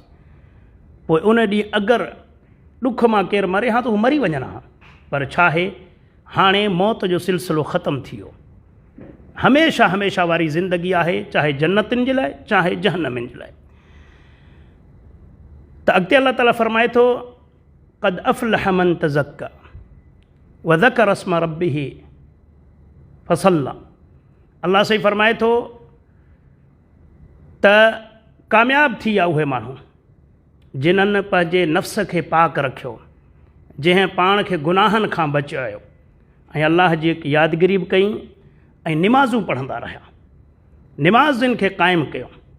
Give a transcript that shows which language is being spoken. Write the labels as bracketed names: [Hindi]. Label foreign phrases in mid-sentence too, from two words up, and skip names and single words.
[Sindhi] पोइ उन ॾींहुं अगरि ॾुख मां केरु मरे हा त हू मरी वञनि हा, पर छा आहे, हाणे मौत जो सिलसिलो ख़तमु थी वियो। हमेशह हमेशह वारी ज़िंदगी आहे, चाहे जन्नतिन जे लाइ चाहे जहन्नमिन जे लाइ। त अॻिते अल्लाह ताला फ़रमाए थो [Arabic] قد أفلح من تزكى وذكر اسم ربه فصلى. [Sindhi] अल्लाह साईं फ़रमाए थो त कामयाब थी विया उहे माण्हू जिन्हनि पंहिंजे नफ़्स खे पाक रखियो, जंहिं पाण खे गुनाहनि खां बचायो ऐं अल्लाह जी यादगिरी बि कई ऐं निमाज़ूं पढ़ंदा रहिया, निमाज़ुनि खे क़ाइमु कयो।